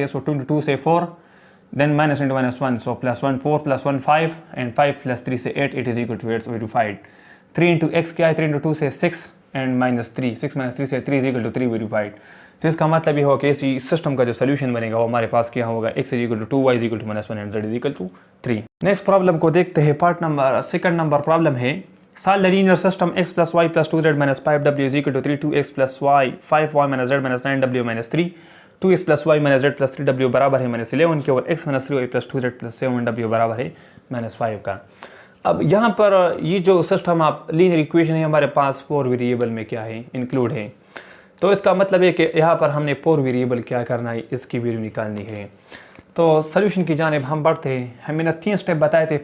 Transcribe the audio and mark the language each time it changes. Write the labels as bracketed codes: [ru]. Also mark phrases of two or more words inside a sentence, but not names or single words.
[en] So 2 × 2 से 4, then -1 × -1, so +1 4 +1 5 and 5 + 3 से 8, it is equal to 8 verified। 3 × x [hi] क्या है, [en] 3 × 2 से 6 एंड -3, 6 - 3 से 3 is equal to 3 verified. [hi] तो इसका मतलब ये होगा कि इसी सिस्टम का जो सोल्यूशन बनेगा वो हमारे पास क्या होगा, [en] x is equal to 2, y is equal to -1 and z is equal to 3. next problem [hi] को देखते हैं। [en] part number second number problem है Solve the linear system x plus y plus 2z minus 5w is equal to 3 2x plus y 5y minus z minus 9w minus 3 2x plus y minus z plus 3w [hi] बराबर है -11 के, और [en] x minus 3y plus 2z plus 7w [hi] बराबर है -5 का। अब यहाँ पर ये जो सिस्टम आप [en] linear equation [hi] है हमारे पास 4 वेरिएबल में क्या है इंक्लूड है, तो इसका मतलब है कि यहाँ पर हमने 4 वेरिएबल क्या करना है, इसकी वैल्यू निकालनी है। तो सोल्यूशन की जानिब हम बढ़ते हैं। हमने 3 स्टेप बताए थे।